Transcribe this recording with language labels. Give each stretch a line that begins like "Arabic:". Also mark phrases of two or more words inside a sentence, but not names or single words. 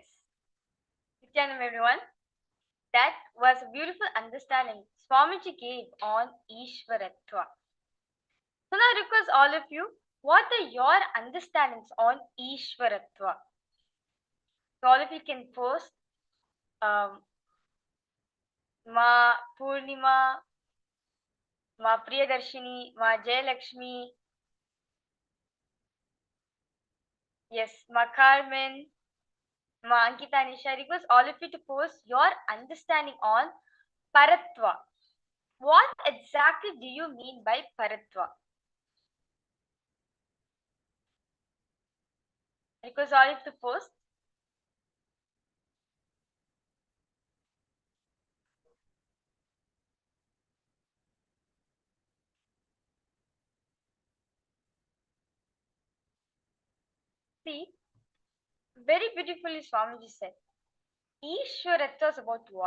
English: Nithyananda, everyone. That was a beautiful understanding Swamiji gave on Ishwaratva. So now I request all of you, what are your understandings on Ishwaratva? So all of you can post Ma Purnima, Ma Priyadarshini, Ma Jayalakshmi, yes, Ma Carmen, Ma Ankita Nisha. I request all of you to post your understanding on Paratva. What exactly do you mean by Paratva? Because all of you to post. See, very beautifully Swamiji said, Ishwaratva is about what?